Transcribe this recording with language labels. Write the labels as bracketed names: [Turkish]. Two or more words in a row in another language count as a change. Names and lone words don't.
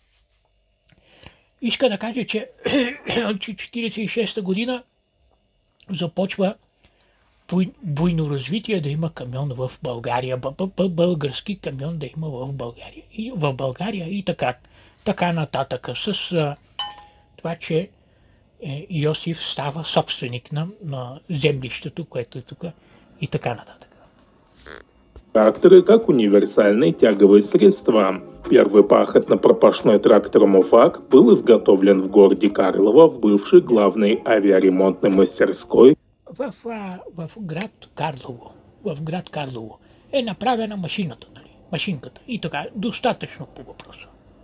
[Bulgarian] Иска да каже, че 1946 година започва буйно развитие да има камион в България, български камион да има в България и така нататък. С това, че Йосиф става собственик на землището, което е тук и така нататък. [Russian] Тракторы как универсальные тяговые средства. Первый пахот на пропашной трактор «Мофак» был изготовлен в городе Карлово в бывшей главной авиаремонтной мастерской. [Bulgarian] В град Карлово е направена машинката, и така, достатъчно по въпроса.